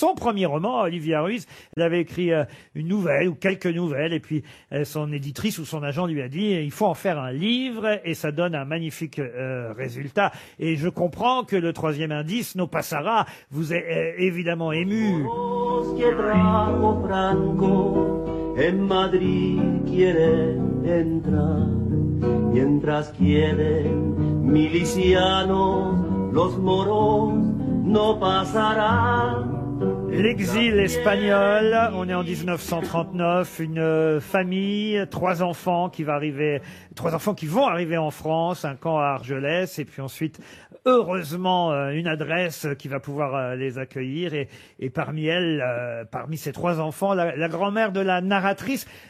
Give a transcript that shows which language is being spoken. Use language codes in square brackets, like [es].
[fr] Son premier roman, Olivia Ruiz, elle avait écrit une nouvelle ou quelques nouvelles, et puis son éditrice ou son agent lui a dit il faut en faire un livre, et ça donne un magnifique résultat. Et je comprends que le troisième indice, No Pasara, vous est évidemment ému. [es] Que trajo Franco en Madrid quieren entrar, mientras quieren milicianos, los moros no pasarán. [fr] L'exil espagnol, on est en 1939, une famille, trois enfants qui vont arriver en France, un camp à Argelès, et puis ensuite, heureusement, une adresse qui va pouvoir les accueillir, et parmi elles, parmi ces trois enfants, la grand-mère de la narratrice.